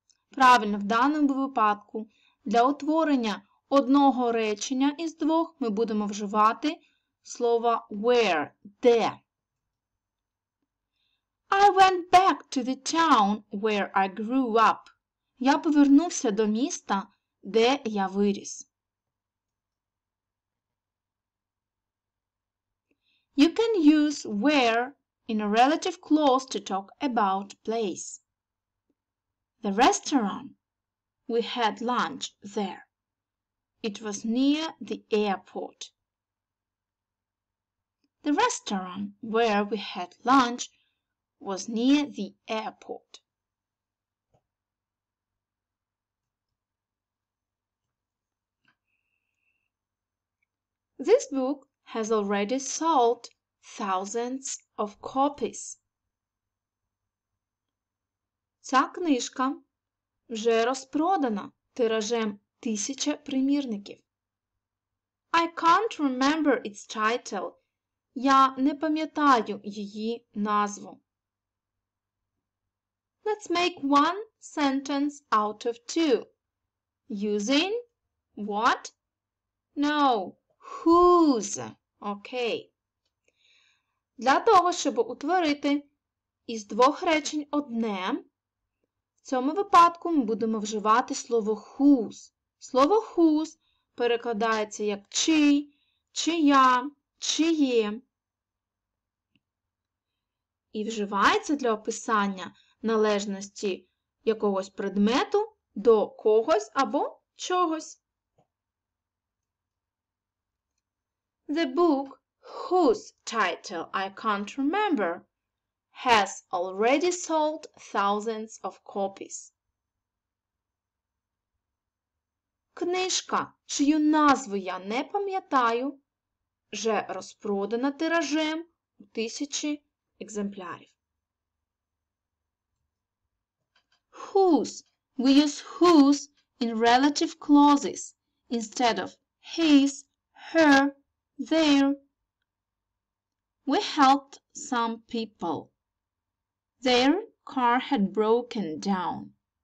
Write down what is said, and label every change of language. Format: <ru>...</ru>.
<uk>Правильно, в даному випадку для утворення одного речення із двох ми будемо вживати слово where, де.</uk> <en>I went back to the town where I grew up.</en> <uk>Я повернувся до міста, де я виріс.</uk> <en>You can use where in a relative clause to talk about place. The restaurant. We had lunch there. It was near the airport. The restaurant where we had lunch was near the airport. This book has already sold thousands of copies.</en> <uk>Ця книжка вже розпродана тиражем 1000 примірників.</uk> <en>I can't remember its title.</en> <uk>Я не пам'ятаю її назву.</uk> <en>Let's make one sentence out of two. Using what? No, whose. Окей.</en> <uk>Для того, щоб утворити із двох речень одне, в цьому випадку ми будемо вживати слово whose. Слово whose перекладається як чий, чия, чиє. І вживається для описання належності якогось предмету до когось або чогось.</uk> <en>The book, whose title I can't remember, has already sold thousands of copies.</en> <uk>Книжка, чию назву я не пам'ятаю, вже розпродана тиражем у 1000 екземплярів.</uk> <en>Whose. We use whose in relative clauses instead of his, her, their. We helped some people. Their car had broken down.</en>